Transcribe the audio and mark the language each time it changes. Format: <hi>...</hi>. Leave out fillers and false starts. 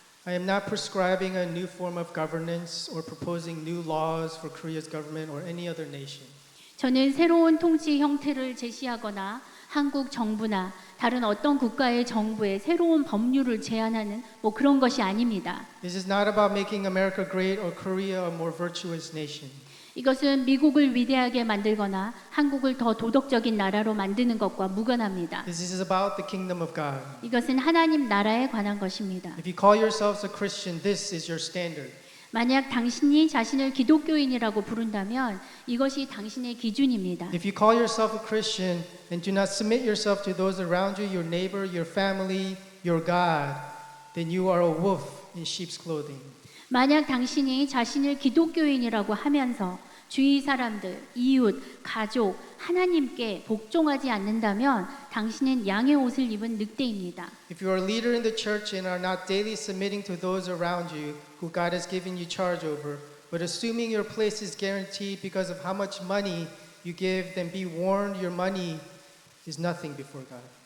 <en>I am not prescribing a new form of governance or proposing new laws for Korea's government or any other nation.</en> <ko>저는 새로운 통치 형태를 제시하거나 한국 정부나 다른 어떤 국가의 정부에 새로운 법률을 제안하는 그런 것이 아닙니다.</ko> <en>This is not about making America great or Korea a more virtuous nation.</en> <ko>이것은 미국을 위대하게 만들거나 한국을 더 도덕적인 나라로 만드는 것과 무관합니다.</ko> <en>This is about the kingdom of God.</en> <ko>이것은 하나님 나라에 관한 것입니다.</ko> <en>If you call yourselves a Christian, this is your standard.</en> <ko>만약 당신이 자신을 기독교인이라고 부른다면 이것이 당신의 기준입니다.</ko> <en>If you call yourself a Christian and do not submit yourself to those around you, your neighbor, your family, your God, then you are a wolf in sheep's clothing.</en> <ko>만약 당신이 자신을 기독교인이라고 하면서 주위 사람들, 이웃, 가족, 하나님께 복종하지 않는다면 당신은 양의 옷을 입은 늑대입니다.</ko> <en>If you are a leader in the church and are not daily submitting to those around you who God has given you charge over, but assuming your place is guaranteed because of how much money you give, then be warned your money is nothing before God.</en>